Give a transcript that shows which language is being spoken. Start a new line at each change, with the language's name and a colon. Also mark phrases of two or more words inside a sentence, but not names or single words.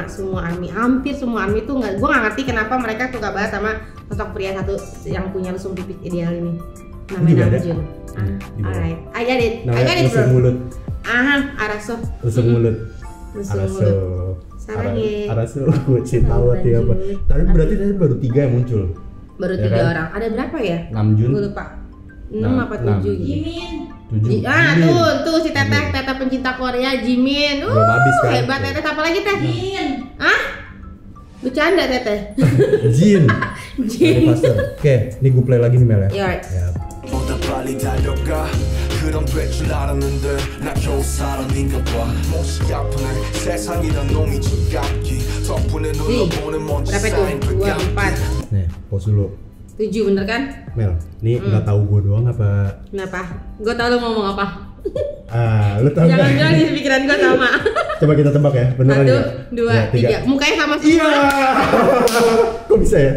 Indonesian: semua army, hampir semua army tuh gue nggak ngerti kenapa mereka suka banget sama sosok pria satu yang punya lesung pipis ideal ini, namanya Namjoon.
English: Alright, I got it bro.
Indonesian: Lesung mulut. Araso. Lesung mulut.
Korean: 알았어. 사랑해.
Indonesian: Araso, gue cinta banget ya apa. Tapi berarti tadi baru 3 yang muncul. Baru 3 orang. Ada berapa ya? Namjoon. Gue lupa. 6 apa 7 gitu. Jimin. 7. Tuh si Teteh pencinta Korea, Jimin. Belum habis kan? Hebat Teteh, apa lagi Teh? Jin. Bercanda Teteh. Jin. Jin. Oke, ini gue play lagi nih Mel ya. Iya.
Korean: 보다 빨리 달려가 그럼 될 줄 알았는데 나 겨우 사람인가 봐 몹시 아프네 세상이란 놈이 지갑기 덕분에 눌러보는 먼지
Indonesian: berapa 쌓인 tuh? 2, 4 Nih, pause dulu. 7 bener kan? Mel, ini nggak tahu gue doang apa? Kenapa? Gue tau lu ngomong apa. Lu tahu Jangan nggak? bilang di pikiran gue sama. Coba kita tebak ya, beneran 1, 2, 3. Mukanya sama semua. Iya. Kok bisa ya?